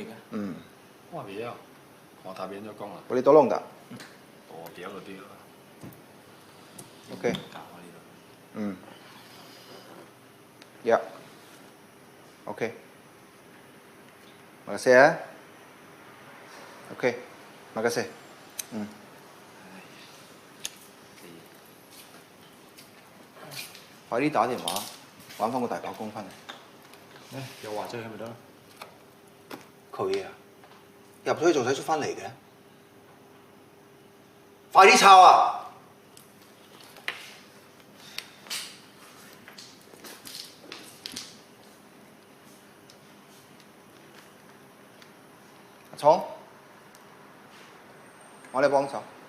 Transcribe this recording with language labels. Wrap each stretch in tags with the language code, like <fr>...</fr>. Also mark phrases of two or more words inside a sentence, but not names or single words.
<ms>Boleh tolong tak? Okey. Ya.</ms> <id>Okey. Makasih ya. Okey. Makasih.</id> <yue>快啲打電話揾翻個大炮公翻嚟。有話啫，係咪得？佢啊，入咗去仲使出翻嚟嘅？快啲抄啊！阿聰，我哋幫手。</yue>